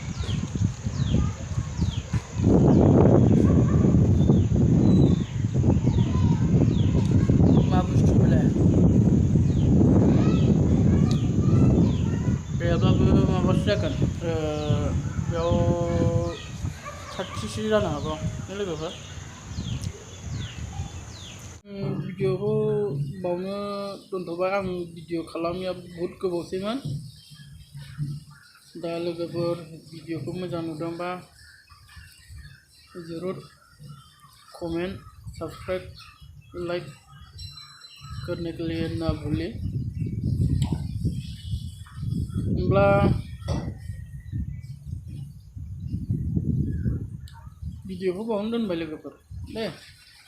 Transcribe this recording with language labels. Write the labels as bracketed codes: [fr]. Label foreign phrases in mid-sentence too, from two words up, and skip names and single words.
[brx] मा बुस्थु बेलाय बेयावबाबो माबासो जागोन बेयाव 60सो जानो हागौ लोगोफोर भिडिअखौ बावनो दोनथ'बाय आं भिडिअ खालामनाया बहुद गोबावसैमोन दा लोगोफोर भिडिअखौ मोजां नुदोंबा जरुर [hi] कमेंट सब्सक्राइब लाइक करने के लिए ना भूलें [brx] होमब्ला भिडिअखौ बावनो दोनबाय लोगोफोर दे